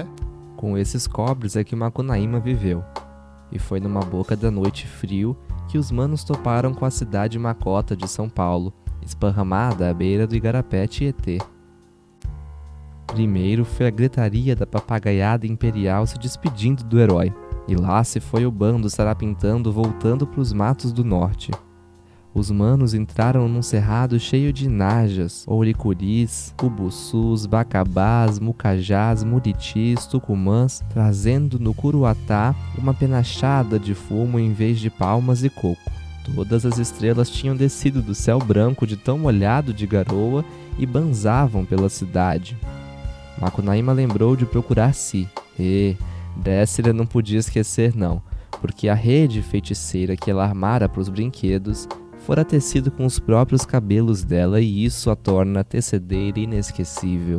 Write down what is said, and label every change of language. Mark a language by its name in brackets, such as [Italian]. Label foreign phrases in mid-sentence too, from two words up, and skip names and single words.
[Portuguese] Com esses cobres é que Macunaíma viveu. E foi numa boca da noite frio que os manos toparam com a cidade macota de São Paulo, esparramada à beira do Igarapé Tietê. Primeiro foi a gritaria da papagaiada imperial se despedindo do herói, e lá se foi o bando sarapintando voltando para os matos do norte. Os manos entraram num cerrado cheio de najas, ouricuris, ubuçus, bacabás, mucajás, muritis, tucumãs, trazendo no curuatá uma penachada de fumo em vez de palmas e coco. Todas as estrelas tinham descido do céu branco de tão molhado de garoa e banzavam pela cidade. Macunaíma lembrou de procurar Si. Décera não podia esquecer não, porque a rede feiticeira que ela armara para os brinquedos fora tecido com os próprios cabelos dela e isso a torna tecedeira inesquecível.